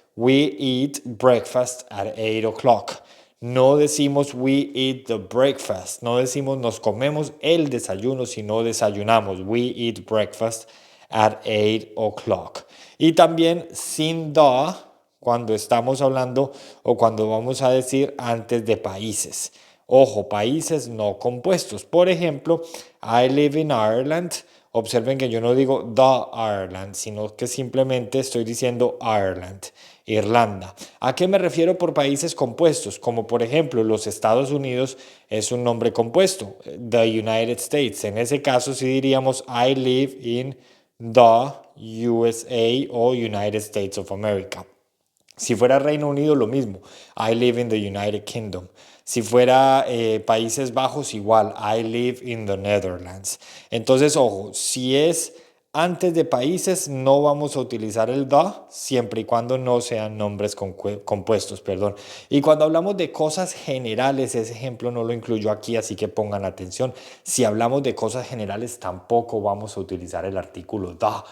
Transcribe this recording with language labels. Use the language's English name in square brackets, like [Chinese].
[English] We eat breakfast at 8 o'clock. [Spanish] No decimos [English] we eat the breakfast. [Spanish] No decimos nos comemos el desayuno, sino desayunamos. [English] We eat breakfast at 8 o'clock. [Spanish] Y también sin the cuando estamos hablando o cuando vamos a decir antes de países. Ojo, países no compuestos. Por ejemplo, [English] I live in Ireland. [Spanish] Observen que yo no digo [English] the Ireland, [Spanish] sino que simplemente estoy diciendo Ireland, Irlanda. ¿A qué me refiero por países compuestos? Como por ejemplo los Estados Unidos es un nombre compuesto, [English] the United States. [Spanish] En ese caso sí diríamos [English] I live in the USA [Spanish] o United States of America. Si fuera Reino Unido, lo mismo. [English] I live in the United Kingdom. [Spanish] Si fuera Países Bajos, igual. [English] I live in the Netherlands. [Spanish] Entonces, ojo, si es antes de países, no vamos a utilizar el the, siempre y cuando no sean nombres compuestos, perdón. Y cuando hablamos de cosas generales, ese ejemplo no lo incluyo aquí, así que pongan atención. Si hablamos de cosas generales, tampoco vamos a utilizar el artículo the.